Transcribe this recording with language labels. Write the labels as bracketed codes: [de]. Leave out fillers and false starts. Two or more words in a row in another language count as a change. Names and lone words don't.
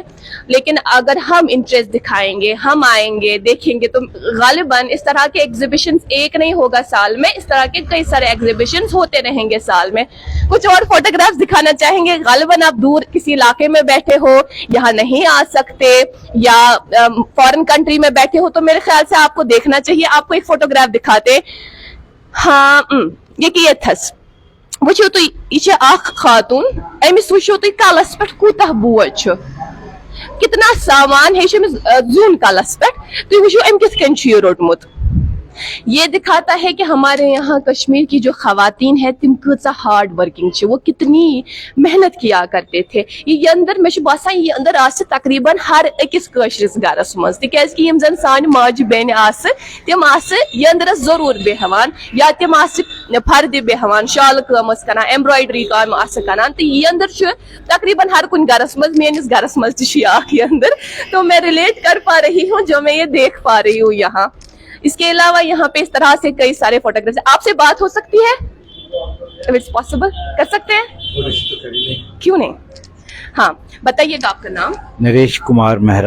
[hi] लेकिन अगर हम इंटरेस्ट दिखाएंगे, हम आएंगे, देखेंगे, तो गालिबन इस तरह के एग्जीबिशन एक नहीं होगा साल में, इस तरह के कई सारे एग्जीबिशन होते रहेंगे साल में। कुछ और फोटोग्राफ्स दिखाना चाहेंगे? गालिबन आप दूर किसी इलाके में बैठे हो, यहाँ नहीं आ सकते, या [en] foreign country [hi] में बैठे हो, तो मेरे ख्याल से आपको देखना चाहिए। आपको एक फोटोग्राफ दिखाते, हाँ ये कि [ks] थस वुचो तुम यह अख खातून, अमिस वुचो तुम कलस पे कूतह बोझ छ, [hi] कितना सामान है [ks] जून कलस पे, तुम वुचो अम किस कन छ रोटमुत। [hi] ये दिखाता है कि हमारे यहाँ कश्मीर की जो खवातीन है [ks] तिम कचा [en] hard working [hi] छ, वो कितनी मेहनत किया करते थे। [ks] ये अंदर मे बसान ये अंदर आस तकरीबन हर अकिस कशरिस गरस मज, तिकैज कि यम जन सान माज बेन आस तिम आस ये अंदर जरूर बेहवान, या तिम आस फर्द बेहवान, शाल काम करान, एम्ब्रॉयडरी काम आस करान, तो ये अंदर छ तकरीबन हर कुन गरस मज, मेनिस गरस मज छ ये अंदर। [hi] तो मैं रिलेट कर पा रही हूँ जो मैं ये देख पा रही हूँ यहाँ। इसके अलावा यहाँ पे इस तरह से कई सारे फोटोग्राफ्स। आपसे बात हो सकती है? [en] It's possible, [hi] कर सकते हैं? क्यों नहीं? हाँ बताइएगा आपका नाम? नरेश कुमार मेहरा।